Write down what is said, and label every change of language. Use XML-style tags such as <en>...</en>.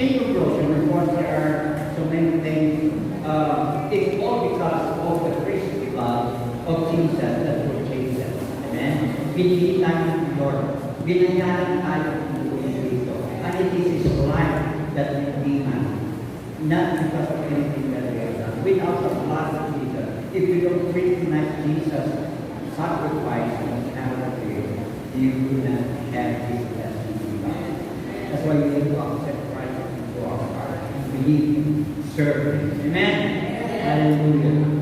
<en>In your brochure, of course, there are so many things. It's all because of the precious blood of Jesus that purchased us.</en> <tl>Amen? Binili tayo ng Lord. Binayaran tayo ng buhay Kristo.</tl> <en>And it is His life that redeems us. Not because of anything that we have done. Without the blood of Jesus, if we don't recognize Jesus' sacrifice on Calvary, you will not have this blessing in God. That's why we need to accept Christ into our heart and believe, serve Him. Amen? Hallelujah.</en>